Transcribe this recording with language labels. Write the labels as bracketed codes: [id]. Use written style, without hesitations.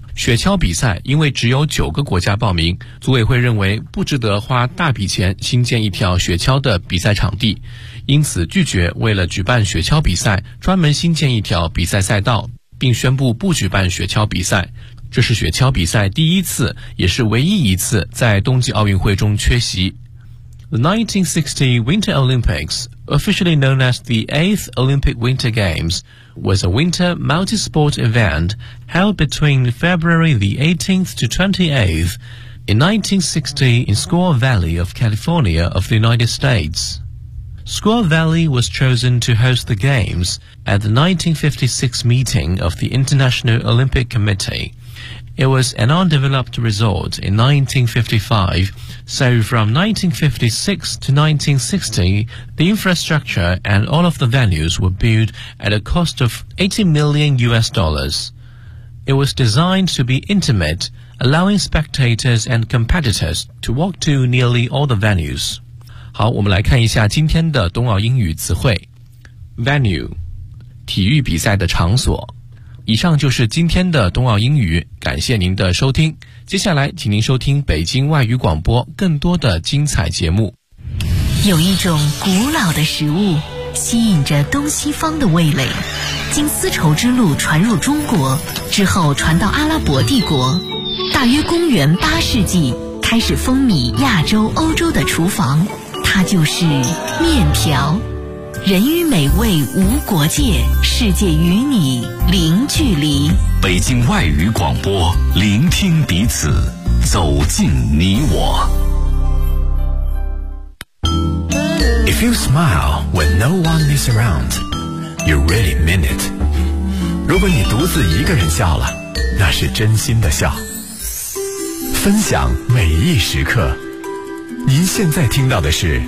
[zh] 雪橇比赛因为只有9个国家报名，组委会认为不值得花大笔钱新建一条雪橇的比赛场地，因此拒绝为了举办雪橇比赛专门新建一条比赛赛道，并宣布不举办雪橇比赛。这是雪橇比赛第一次也是唯一一次在冬季奥运会中缺席。 [en] The 1960 Winter Olympics, officially known as the 8th Olympic Winter Games,was a winter multi-sport event held between February the 18th to 28th in 1960 in Squaw Valley of California of the United States. Squaw Valley was chosen to host the Games at the 1956 meeting of the International Olympic Committee. It was an undeveloped resort in 1955,So from 1956 to 1960, the infrastructure and all of the venues were built at a cost of $80 million. It was designed to be intimate, allowing spectators and competitors to walk to nearly all the venues. [zh] 好，我们来看一下今天的冬奥英语词汇。Venue, 体育比赛的场所。以上就是今天的冬奥英语，感谢您的收听。接下来请您收听北京外语广播更多的精彩节目。有一种古老的食物吸引着东西方的味蕾，经丝绸之路传入中国之后传到阿拉伯帝国，大约公元八世纪开始风靡亚洲欧洲的厨房，它就是面条。人与美味无国界，世界与你零距离。北京外语广播，聆听彼此，走进你我。 [en] If you smile when no one is around, you really mean it. [zh] 如果你独自一个人笑了，那是真心的笑。分享每一时刻，您现在听到的是